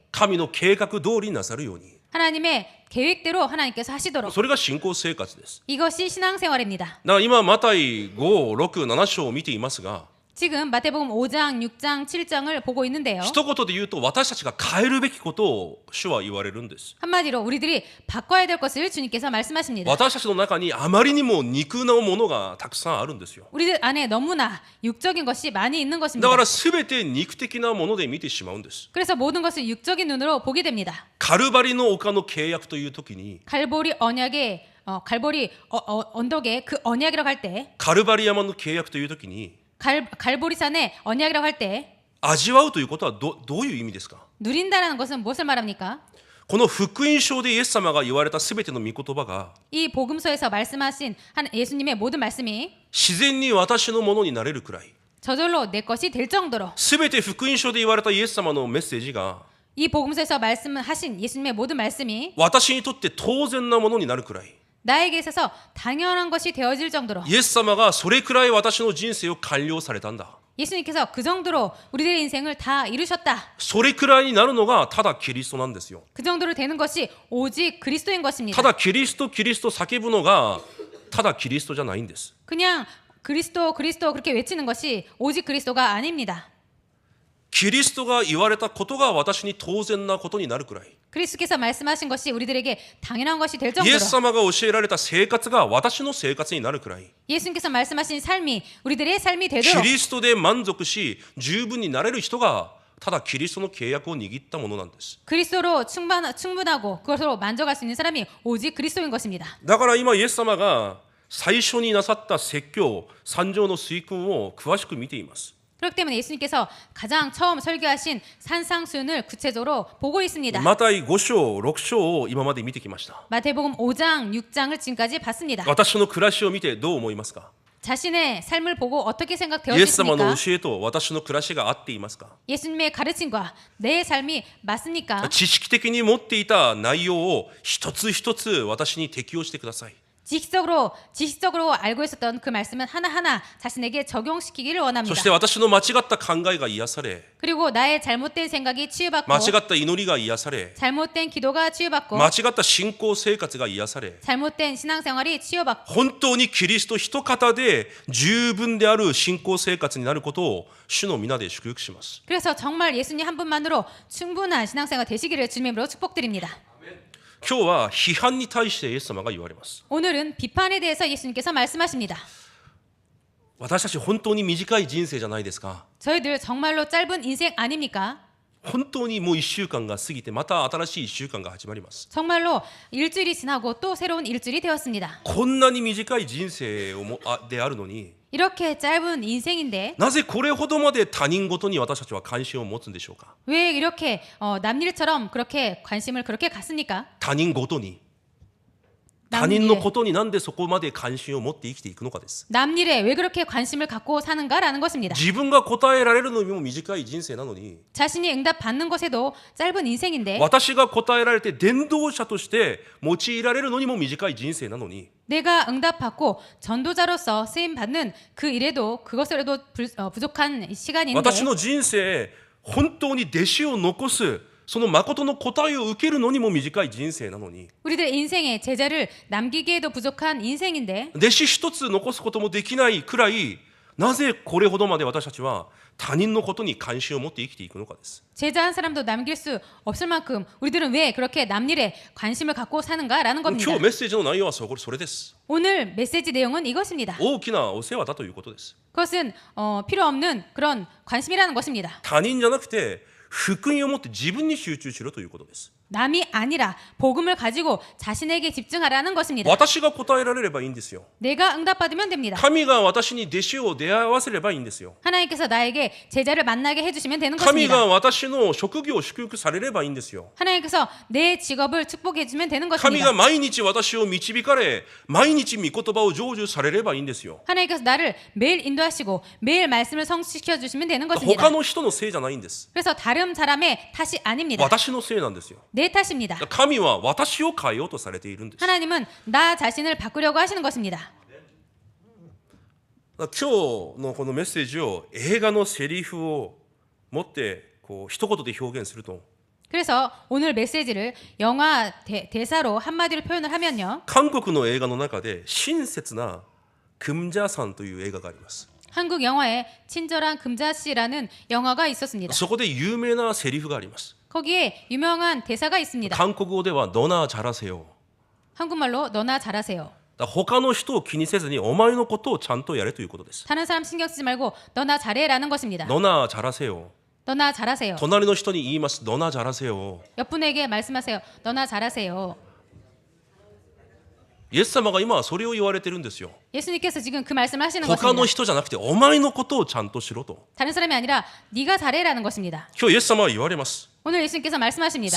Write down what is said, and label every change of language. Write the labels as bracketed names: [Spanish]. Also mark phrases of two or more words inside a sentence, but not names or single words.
[Japanese] 神の計画通りになさるように [Korean] 하나님의 계획대로 하나님께서 하시도록 [Japanese] それが信仰生活です。 [Korean] 이것이 신앙생활입니다. [Japanese] だから今マタイ5、6、7章を見ていますが [Korean] 지금 마태복음 5장, 6장, 7장을 보고 있는데요. [Japanese] 一言で言うと私たちが変えるべきことを主は言われるんです。 [Korean] 한마디로 우리들이 바꿔야 될 것을 주님께서 말씀하십니다. [Japanese] 私たちの中にあまりにも肉のものがたくさんあるんですよ。 [Korean] 우리들 안에 너무나 육적인 것이 많이 있는 [Japanese] だ [Korean] 것입니다. [Japanese] から全て肉的なもので見てしまうんです。 [Korean] 그래서 모든 것을 육적인 눈으로 보게 됩니다. [Japanese] カルバリの丘の契約という時に [Korean] 갈보리 언약의 갈보리 언덕의 그 언약이라고 할 때 [Japanese] カルバリ山の契約という時に [Korean] 갈보리산의 언약이라고 할 때 [Japanese] 味わうということはどういう意味ですか？ [Korean] 누린다라는 것은 무엇을 말합니까? [Japanese] この福音書でイエス様が言われた全ての御言葉が [Korean] 이 복음서에서 말씀하신 예수님의 모든 말씀이 [Japanese] 自然に私のものになれるくらい [Korean] 저절로 내 것이 될 정도로 [Japanese] 全て福音書で言われたイエス様のメッセージが [Korean] 이 복음서에서 말씀하신 예수님의 모든 말씀이 [Japanese] 私にとって当然なものになるくらい [Korean] 나에게 있어서 당연한 것이 되어질 정도로 [Japanese] イエス様がそれくらい私の人生を完了されたんだ。 [Korean] 예수님께서 그 정도로 우리들의 인생을 다 이루셨다. [Japanese] それくらいになるのがただキリストなんですよ。 [Korean] 그 정도로 되는 것이 오직 그리스도인 것입니다. [Japanese] ただキリストキリスト叫ぶのがただキリストじゃないんです。 [Korean] 그냥 그리스도 그리스도 그렇게 외치는 것이 오직 그리스도가 아닙니다. [Japanese] キリストが言われたことが私に当然なことになるくらい [Korean] 그리스도께서 말씀하신 것이 우리들에게 당연한 것이 될 [Japanese] イ [Korean] 정도로 [Japanese] エス様が教えられた生活が私の生活になるくらい [Korean] 예수님께서 말씀하신 삶이 우리들의 삶이 [Japanese] キ [Korean] 되도록 [Japanese] リストで満足し十分になれる人がただキリストの契約を握ったものなんです。 [Korean] 그리스도로 충분하고 그것으로 만족할 수 있는 사람이 오직 그리스도인 것입니다. [Japanese] だから今イエス様が最初になさった説教三条の水訓を詳しく見ています。 [Korean] 그렇기 때문에 예수님께서 가장 처음 설교하신 산상수훈을 구체적으로 보고 있습니다. [Japanese] マタイ5章6章を今まで見てきました。 [Korean] 마태복음 5장, 6장을 지금까지 봤습니다. [Japanese] 私の暮らしを見てどう思いますか？ [Korean] 자신의 삶을 보고 어떻게 [Japanese] イエス様の [Korean] 생각되었습니까? [Japanese] 教えと私の暮らしが合っていますか？ [Korean] 예수님의 가르침과 내 삶이 맞습니까? [Japanese] 知識的に持っていた内容を一つ一つ私に適用してください。 [Korean] 지식적으로 알고 있었던 그 말씀은 하나하나 자신에게 적용시키기를 [Japanese] そ [Korean] 원합니다. [Japanese] して私の間違った考えが癒され [Korean] 그리고 나의 잘못된 생각이 치유받고 [Japanese] 間違った祈りが癒され [Korean] 잘못된 기도가 치유받고 [Japanese] 間違った信仰生活が癒され [Korean] 잘못된 신앙생활이 치유받고 [Japanese] 本当にキリスト一方で十分である信仰生活になることを主の皆で祝福します。 [Korean] 그래서 정말 예수님 한 분만으로 충분한 신앙생활 되시기를 주님으로 축복드립니다. [Japanese] 今日は批判に対してイエス様が言われます。 [Korean] 오늘은 비판에 대해서 예수님께서 말씀하십니다. [Japanese] 私たち本当に短い人生じゃないですか。 [Korean] 저희들 정말로 짧은 인생 아닙니까? [Japanese] 本当にもう1週間が過ぎてまた新しい1週間が始まります。 [Korean] 정말로 일주일이 지나고 또 새로운 일주일이 되었습니다. [Japanese] こんなに短い人生であるのに [Korean] 이렇게 짧은 인생인데 [Japanese] なぜこれほどまで他人事に私たちは関心を持つんでしょうか。 [Korean] 왜 이렇게 남일처럼 그렇게 관심을 그렇게 갖습니까? [Japanese] 他人事に他人のことになんでそこまで関心を持って生きていくのかです。 [Korean] 남일에 왜 그렇게 관심을 갖고 사는가라는 것입니다. [Japanese] 自分が答えられるのにも短い人生なのに [Korean] 자신이 응답 받는 것에도 짧은 인생인데 [Japanese] 私が答えられて伝道者として用いられるのにも短い人生なのに [Korean] 내가 응답받고 전도자로서 쓰임 받는 그 일에도 그것으로도 부족한 시간인데 [Japanese] 私の人生本当に弟子を残すその誠の答えを受けるのにも短い人生なのに [Korean] 우리들 인생에 제자를 남기기에도 부족한 인생인데 [Japanese] 弟子一つ残すこともできないくらいなぜこれほどまで私たちは他人のことに関心を持って生きていくのかです。 [Korean] 제자 한 사람도 남길 수 없을 만큼 우리들은 왜 그렇게 남일에 관심을 갖고 사는가라는 [Japanese] 今 [Korean] 겁니다. [Japanese] 日メッセージの内容はそれです。 [Korean] 오늘 메시지 내용은 이것입니다. [Japanese] 大きなお世話だということです。 [Korean] 그것은 필요 없는 그런 관심이라는 것입니다. [Japanese] 他人じゃなくて福音を持って自分に集中しろということです。 [Korean] 남이 아니라 복음을 가지고 자신에게 집중하라는 것입니다. [Japanese] 私が答えられればいいんですよ。 [Korean] 내가 응답받으면 됩니다. [Japanese] 神が私に弟子を出会わせればいいんですよ。 [Korean] 하나님께서 나에게 제자를 만나게 해주시면 되는 [Japanese] 神 [Korean] 것입니다. [Japanese] が私の職業を祝福されればいいんですよ。 [Korean] 하나님께서 내 직업을 축복해주면 되는 [Japanese] 神 [Korean] 것입니다. [Japanese] が毎日私を導かれ毎日御言葉を成就されればいいんですよ。 [Korean] 하나님께서 나를 매일 인도하시고 매일 말씀을 성취시켜 주시면 되는 것입니다. [Japanese] 他の人のせいじゃないんです。 [Korean] 그래서 다른 사람의 탓이 아닙니다. [Japanese] 私のせいなんですよ。 [Korean] 내 탓입니다. [Japanese] 神は私を変えようとされているんです。 [Korean] 하나님은 나 자신을 바꾸려고 하시는 것입니다. [Japanese] 今日のこのメッセージを映画のセリフを持って一言で表現すると [Korean] 그래서 오늘 메시지를 영화 대사로 한마디로 표현을 하면요. [Japanese] 韓国の映画の中で親切な금자산という映画があります。 [Korean] 한국 영화에 친절한 금자씨라는 영화가 있었습니다. [Japanese] そこで有名なセリフがあります。 [Korean] 거기에 유명한 대사가 있습니다. [Japanese] 韓国語では [Korean] 너나 잘하세요。 한국말로 너나 잘하세요. [Japanese] 他の人を気にせずにお前のことをちゃんとやれということです。 [Korean] 다른 사람 신경 쓰지 말고 너나 잘해라는 것입니다. 너나 잘하세요。 너나 잘하세요. [Japanese] 隣の人に言います。 [Korean] 너나 잘하세요。 옆분에게 말씀하세요. 너나 잘하세요. [Japanese] イエス様が今はそれを言われてるんですよ。 [Korean] 예수님께서 지금 그 말씀을 하시는 [Japanese] 他の [Korean] 것입니다. [Japanese] 人じゃなくてお前のことをちゃんとしろと。 [Korean] 다른 사람이 아니라 네가 잘해라는 것입니다. [Japanese] 今日イエス様は言われます。 [Korean] 오늘 예수님께서 말씀하십니다.